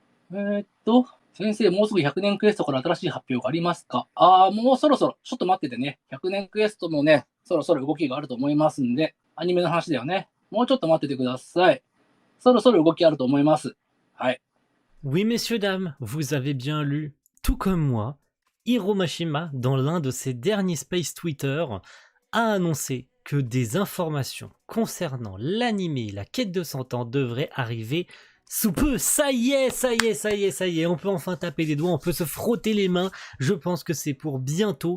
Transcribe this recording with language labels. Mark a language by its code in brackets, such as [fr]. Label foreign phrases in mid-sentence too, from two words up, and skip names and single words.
[ja] 先生、もうすぐ100年クエストから新しい発表がありますか？ああ、もうそろそろ、ちょっと待っててね。100年クエストもね、そろそろ動きがあると思いますんで、アニメの話だよね。もうちょっと待っててください。そろそろ動きあると思います。はい。 [fr] Oui, messieurs, dames, vous avez bien lu, tout comme moi, Hiro Mashima, dans l'un de ses derniers Space Twitter, a annoncé que des informations concernant l'animé La Quête de 100 ans devraient arriver sous peu. Ça y est, ça y est, ça y est, ça y est, on peut enfin taper des doigts, on peut se frotter les mains, je pense que c'est pour bientôt.